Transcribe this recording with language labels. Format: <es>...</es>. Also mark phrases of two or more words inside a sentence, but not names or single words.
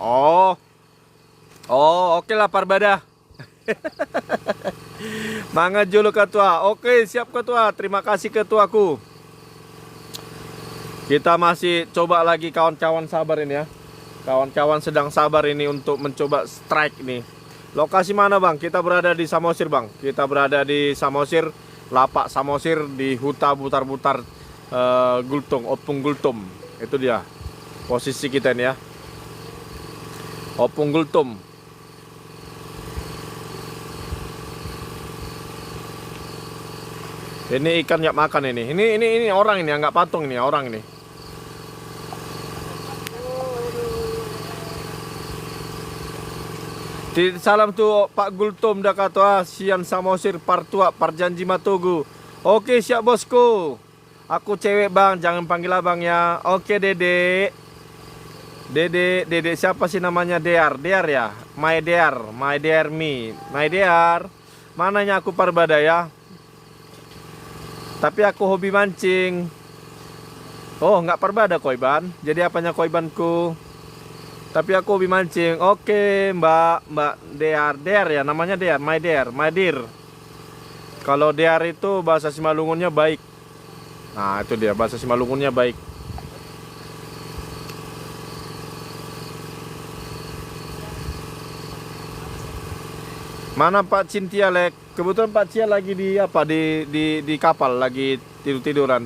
<id>Oh, oke lah Parbada. Mangga jolo ketua. Oke, siap ketua. Terima kasih ketuaku. Kita masih coba lagi kawan-kawan sabar ini ya. Kawan-kawan sedang sabar ini untuk mencoba strike ini. Lokasi mana Bang? Kita berada di Samosir Bang. Kita berada di Samosir, lapak Samosir di Huta Butar-Butar Gultung, Opung Gultum. Itu dia posisi kita ini ya. Opung Gultum. Ini ikan nggak makan ini. Ini orang ini, nggak patung ini, orang ini. Salam tuh Pak Gultum dah kata</id> <bbc>sian Samosir partua parjanji matogu.</bbc> <id>Oke siap bosku. Aku cewek Bang, jangan panggil abang ya. Oke Dede. Dede siapa sih namanya? Dear ya.</id> <en>My dear me. My dear.</en> <id>Mananya aku Parbada ya. Tapi aku hobi mancing. Oh, nggak Parbada Koiban. Jadi apanya Koibanku? Tapi aku hobi mancing. Oke, Mbak Dear ya, namanya Dear,</id> <en>my dear.</en> <id>Kalau Dear itu bahasa Simalungunnya baik. Nah, itu dia bahasa Simalungunnya baik. Mana Pak Cintia Lek? Kebetulan Pak Cia lagi di apa di kapal lagi tiduran.</id>